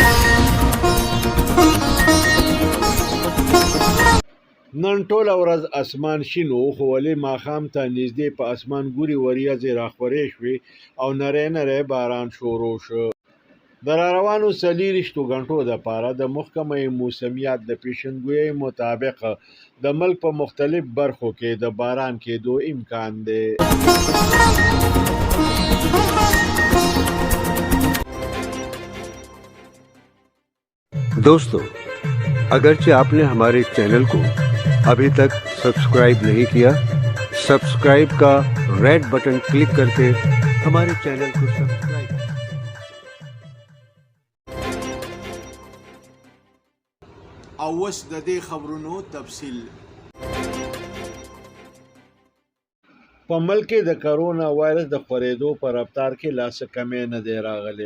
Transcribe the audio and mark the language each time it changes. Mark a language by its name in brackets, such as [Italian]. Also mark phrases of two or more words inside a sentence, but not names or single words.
[Pashto] نن ټوله ورځ اسمان شین و، خو ولې ماښام ته نږدې په اسمان ګوري وریځې راخورې شوې او نری نری باران شروع شو. د راروانو 24 غنټو دپاره د محکمه موسمیات د پیشنګویۍ مطابق د ملک په مختلف برخو کې د باران کېدو امکان دی. [Urdu] دوستو، اگرچہ آپ نے ہمارے چینل کو ابھی تک سبسکرائب نہیں کیا، سبسکرائب کا [English] red button click [Urdu] کرکے ہمارے چینل کو سبسکرائب. [Pashto] اوس د دې خبرونو تفصیل. په ملک کې د کرونا وایرس د خورېدو په رفتار کې لا څه کمی نه دی راغلی.